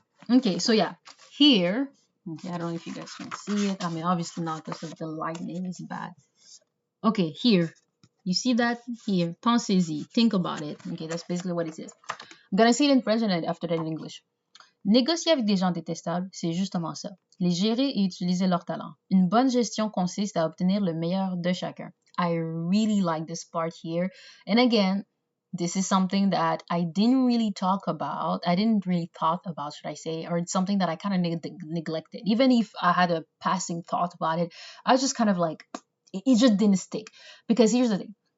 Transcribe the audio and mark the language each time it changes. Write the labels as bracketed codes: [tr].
[en] Okay, so yeah, here, okay, I don't know if you guys can see it. I mean, obviously not because the lighting is bad. Okay, here, you see that here? [fr] Pensez-y, [en] think about it. Okay, that's basically what it is. I'm gonna say it in French and after that in English. [fr] Négocier avec des gens détestables, c'est justement ça. Les gérer et utiliser leur talent. Une bonne gestion consiste à obtenir le meilleur de chacun. [en] I really like this part here. And again, this is something that I didn't really talk about. I didn't really thought about, should I say, or it's something that I kind of neglected. Even if I had a passing thought about it, I was just kind of like, it just didn't stick. Because here's the thing.